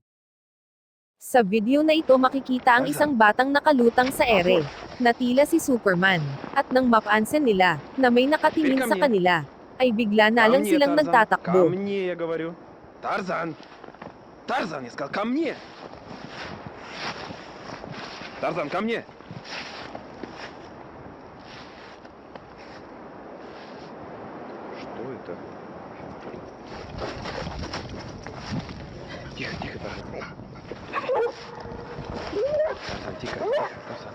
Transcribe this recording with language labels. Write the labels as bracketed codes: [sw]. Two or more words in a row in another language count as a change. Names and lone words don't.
[tl] Sa video na ito makikita ang isang batang nakalutang sa ere, na tila si Superman, at nang mapansin nila, na may nakatingin sa kanila, ay bigla na lang silang nagtatakbo. [ru] мне, я говорю. Тарзан. Тарзан, я сказал, ко мне. Тарзан, ко мне. Что это? Тихо, тихо, Тарзан. Тарзан, тихо, Тарзан.